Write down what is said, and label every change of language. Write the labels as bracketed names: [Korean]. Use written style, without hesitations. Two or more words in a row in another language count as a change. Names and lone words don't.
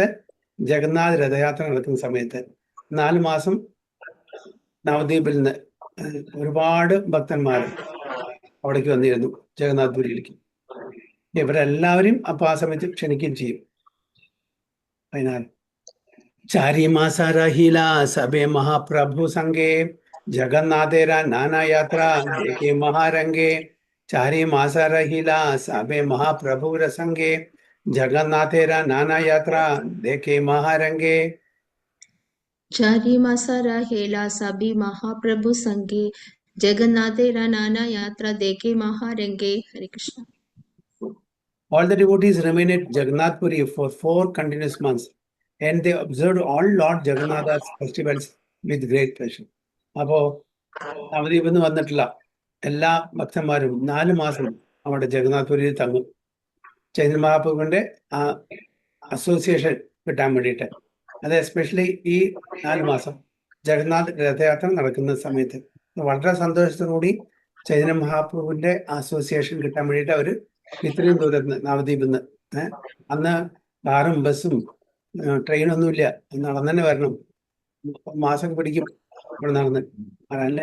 [Malayalam] ജഗന്നാഥ് രഥയാത്ര നടക്കുന്ന സമയത്ത് 4 മാസം നവദ്വീപിൽ നിന്ന് ഒരുപാട് ഭക്തന്മാർ അവിടേക്ക് വന്നിരുന്നു, ജഗന്നാഥ്പുരിയിലേക്ക്. ഇവരെല്ലാവരും അപ്പൊ ആ സമയത്ത് ക്ഷണിക്കുകയും ചെയ്യും. [Bangla] അതിനാൽ চারি মাস রহিলা সবে মহাপ্রভু সঙ্গে জগন্নাথের নানা যাত্রা দেখে মহারঙ্গে. চারি মাস রহিলা সবে মহাপ্রভু রসঙ্গে জগন্নাথের নানা যাত্রা দেখে মহারঙ্গে. চারি মাস রহেলা সভী মহাপ্রভু সঙ্গে জগন্নাথের নানা যাত্রা দেখে মহারঙ্গে. [Sanskrit] हरे कृष्ण. [English] All the devotees remained at Jagannath Puri for 4 continuous months and they observed all Lord Jagannatha's festivals with great pleasure. [Malayalam] അപ്പോ നവദ്വീപിൽ നിന്ന് വന്നിട്ടുള്ള എല്ലാ ഭക്തന്മാരും 4 മാസം അവിടെ ജഗന്നാഥ്പുരിയിൽ തങ്ങും, ചൈതന്യ മഹാപ്രഭുവിന്റെ ആ അസോസിയേഷൻ കിട്ടാൻ വേണ്ടിയിട്ട്. അത് എസ്പെഷ്യലി ഈ 4 മാസം ജഗന്നാഥ് രഥയാത്ര നടക്കുന്ന സമയത്ത് വളരെ സന്തോഷത്തോടുകൂടി ചൈതന്യ മഹാപ്രഭുവിന്റെ അസോസിയേഷൻ കിട്ടാൻ വേണ്ടിയിട്ട് അവർ ഇത്രയും ദൂരത്ത് നവദ്വീപിൽ നിന്ന് അന്ന് കാറും ബസ്സും ട്രെയിനൊന്നുമില്ല, നടന്നു തന്നെ വരണം, മാസം പിടിക്കും ഇവിടെ നടന്ന് അല്ലേ.